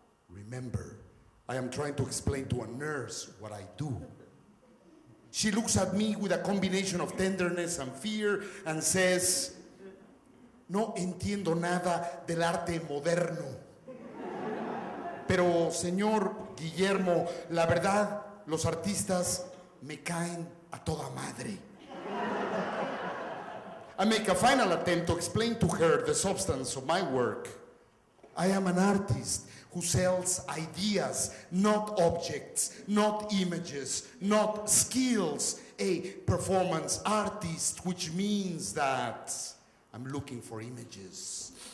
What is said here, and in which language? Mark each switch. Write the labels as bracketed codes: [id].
[en] Remember, I am trying to explain to a nurse what I do. She looks at me with a combination of tenderness and fear and says, [es] no entiendo nada del arte moderno. Pero, señor Guillermo, la verdad, los artistas me caen a toda madre. [en] I make a final attempt to explain to her the substance of my work. I am an artist who sells ideas, not objects, not images, not skills. A performance artist, which means that I'm looking for images.